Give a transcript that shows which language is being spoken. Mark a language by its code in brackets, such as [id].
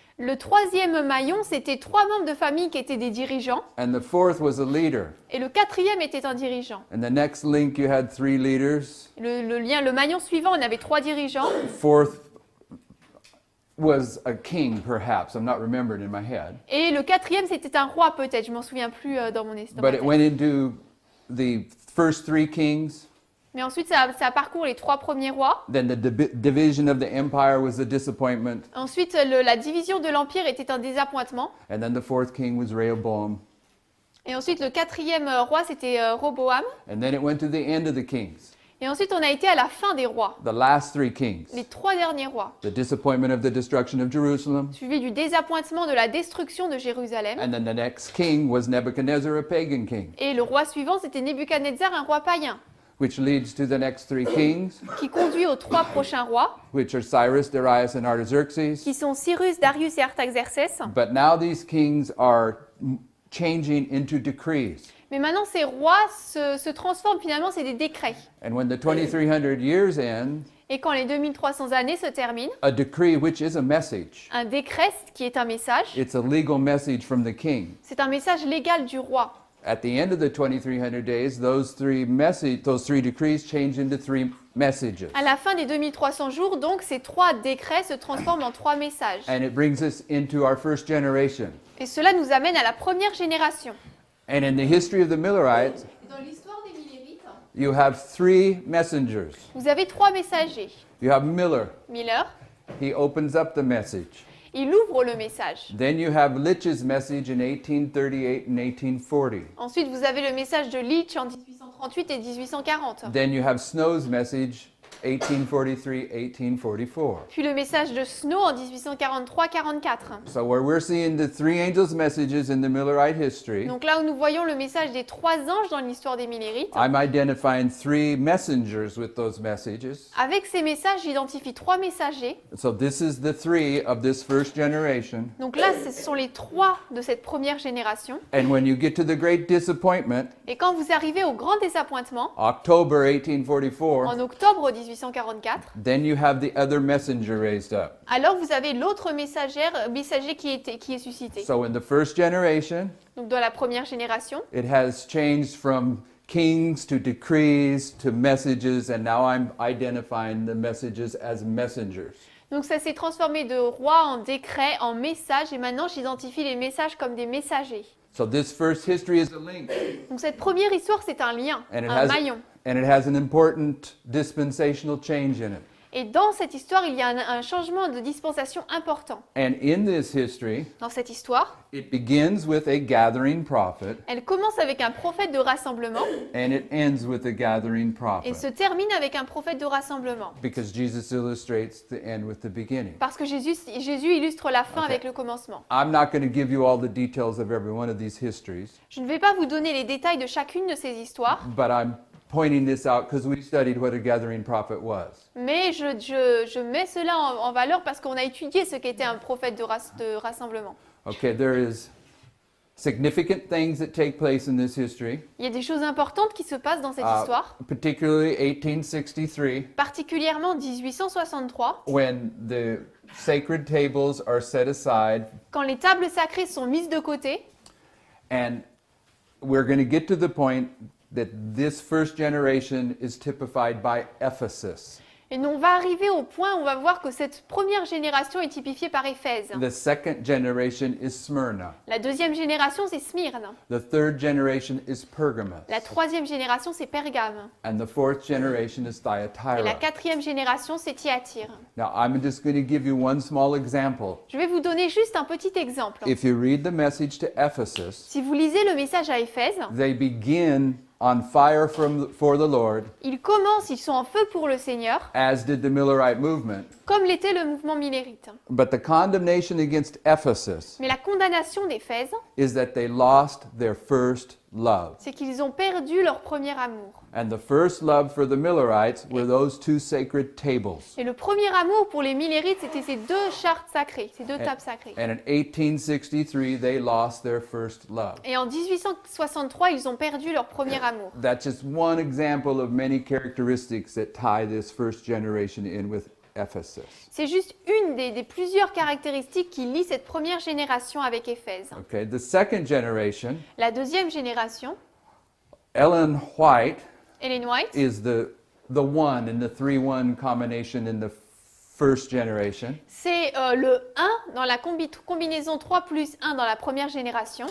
[fr] Le troisième maillon, c'était 3 membres de famille qui étaient des dirigeants. [en] and the fourth was a leader. [fr] Et le quatrième était un dirigeant. [en] And the next link, you had 3 leaders. [fr] Le maillon suivant, on avait 3 dirigeants. [en] Fourth was a king, perhaps. I'm not remembering in my head. [fr] Et le quatrième, c'était un roi peut-être. Je m'en souviens plus dans mon [en] But [fr] ma [en] it [fr] tête. [en] went into the first 3 kings. [fr] Mais ensuite, ça parcourt les 3 premiers rois. [en] Then the division of the empire was a disappointment. [fr] Ensuite, la division de l'Empire était un désappointement. [en] And then the fourth king was Rehoboam. [fr] Et ensuite, le quatrième roi, c'était Roboam. [en] And then it went to the end of the kings, [fr] Et ensuite, on a été à la fin des rois, [en] the last 3 kings. [fr] les 3 derniers rois, [en] The disappointment of the destruction of Jerusalem. [fr] suivi du désappointement de la destruction de Jérusalem. [en] And then the next king was Nebuchadnezzar, a pagan king, [fr] Et le roi suivant, c'était Nebuchadnezzar, un roi païen, [en] which leads to the next 3 kings, [fr] qui conduit aux 3 prochains rois, [en] which are Cyrus, Darius, and Artaxerxes. [fr] qui sont Cyrus, Darius et Artaxerxès. [en] But now these kings are changing into decrees. [fr] Mais maintenant, ces rois se transforment finalement, c'est des décrets. [en] And when the 2300 years end, [fr] Et quand les 2300 années se terminent, [en] a decree, which is a message, [fr] un décret, qui est un message, [en] it's a legal message from the king. [fr] c'est un message légal du roi. [en] At the end of the 2300 days, those 3 decrees change into 3 messages. [fr] À la fin des 2300 jours, donc, ces 3 décrets se transforment en 3 messages. [en] And it brings us into our first generation. [fr] Et cela nous amène à la première génération. [en] And in the history of the Millerites, [fr] Dans l'histoire des Millérites, [en] you have 3 messengers. [fr] vous avez 3 messagers. [en] You have Miller. [fr] Miller, [en] He opens up the message. [fr] il ouvre le message. [en] Then you have Litch's message in 1838 and 1840. [fr] Ensuite, vous avez le message de Leach en 1838 et 1840. [en] Then you have Snow's message 1843-1844. [fr] Puis le message de Snow en 1843-44. [en] So where we're seeing the 3 angels' messages in the Millerite history, [fr] Donc là où nous voyons le message des 3 anges dans l'histoire des Millérites, [en] I'm identifying 3 messengers with those messages. [fr] avec ces messages, j'identifie 3 messagers. [en] So this is the 3 of this first generation. [fr] Donc là, ce sont les 3 de cette première génération. [en] And when you get to the great disappointment, [fr] Et quand vous arrivez au grand désappointement, [en] October 1844, [fr] en octobre 1844, [en] then you have the other messenger raised up. [fr] alors vous avez l'autre messager qui est suscité. [en] So in the first generation, [fr] Donc dans la première génération, [en] it has changed from kings to decrees to messages, and now I'm identifying the messages as messengers. [fr] donc ça s'est transformé de roi en décret, en message, et maintenant j'identifie les messages comme des messagers. [en] So this first history is a link, [fr] Donc cette première histoire, c'est un lien, [en] and [fr] un maillon. [en] it has an important dispensational change in it. [fr] Et dans cette histoire, il y a un changement de dispensation important. [en] And in this history, [fr] Dans cette histoire, [en] it begins with a gathering prophet, [fr] elle commence avec un prophète de rassemblement [en] and it ends with a gathering [fr] et [en] prophet, [fr] se termine avec un prophète de rassemblement. [en] because Jesus illustrates the end with the beginning. [fr] Parce que Jésus illustre la fin [en] Ok. [fr] avec le commencement. [en] I'm not going to give you all the details of every one of these histories, Je ne vais pas vous donner les détails de chacune de ces histoires, but I'm pointing this out because we studied what a gathering prophet was. [fr] Mais je mets cela en valeur parce qu'on a étudié ce qu'était un prophète de rassemblement. [en] Okay, there is significant things that take place in this history, [fr] Il y a des choses importantes qui se passent dans cette histoire, [en] particularly 1863, [fr] particulièrement 1863, [en] when the sacred tables are set aside, [fr] quand les tables sacrées sont mises de côté. [en] and we're going to get to the point that this first generation is typified by Ephesus. [fr] Et on va arriver au point où on va voir que cette première génération est typifiée par Éphèse. [en] The second generation is Smyrna. [fr] La deuxième génération, c'est Smyrne. [en] The third generation is Pergamos. [fr] La troisième génération, c'est Pergame. [en] And the fourth generation is [fr] Et la [en] Thyatira. [fr] quatrième génération, c'est Thyatire. [en] Now, I'm just going to give you one small example. [fr] Je vais vous donner juste un petit exemple. [en] If you read the message to Ephesus, [fr] Si vous lisez le message à Éphèse, [en] they begin on fire for the Lord, [fr] ils commencent, ils sont en feu pour le Seigneur, [en] as did the Millerite movement. [fr] comme l'était le mouvement millérite. [en] But the condemnation against Ephesus [fr] Mais la condamnation d'Éphèse, [en] is that they lost their first love. [fr] c'est qu'ils ont perdu leur premier amour. [en] And the first love for the Millerites were those two sacred tables. [fr] Et le premier amour pour les millérites, c'était ces deux chartes sacrées, ces deux tables sacrées. [en] And in 1863, they lost their first love. [fr] Et en 1863, ils ont perdu leur premier amour. [en] That's just one example of many characteristics that tie this first generation in with Ephesus. [fr] C'est juste une des plusieurs caractéristiques qui lient cette première génération avec Éphèse. [en] Okay, the second generation, [fr] La deuxième génération, [en] Ellen White [fr] Ellen White, [en] is the one in the 3-1 combination in the first generation, [fr] c'est le 1 dans la combinaison 3 plus 1 dans la première génération,